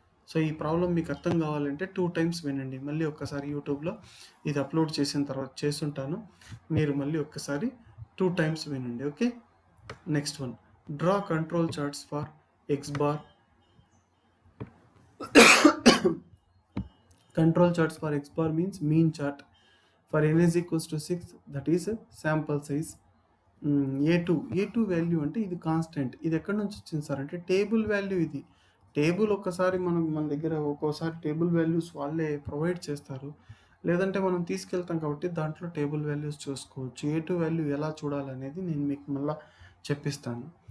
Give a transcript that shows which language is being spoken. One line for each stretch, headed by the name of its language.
Telugu: So ఈ problem మీకు అర్థం కావాలంటే 2 టైమ్స్ వినండి. మళ్ళీ ఒక్కసారి యూట్యూబ్లో ఇది అప్లోడ్ చేసిన తర్వాత చేస్తుంటాను, మీరు మళ్ళీ ఒక్కసారి 2 టైమ్స్ వినండి. Okay.
English: Next one, draw control charts for X bar. Control charts for X bar means mean chart for n is equals to 6, that is sample size.
Telugu: a2 value అంటే ఇది కాన్స్టెంట్. ఇది ఎక్కడి నుంచి వచ్చింది సార్ అంటే table value. ఇది table ఒక్కసారి మన దగ్గర ఒక్కోసారి టేబుల్ వాల్యూస్ వాళ్ళే ప్రొవైడ్ చేస్తారు, లేదంటే మనం తీసుకెళ్తాం కాబట్టి దాంట్లో టేబుల్ వాల్యూస్ చూసుకోవచ్చు. a2 వాల్యూ ఎలా చూడాలనేది నేను మీకు మళ్ళీ చెప్పిస్తాను.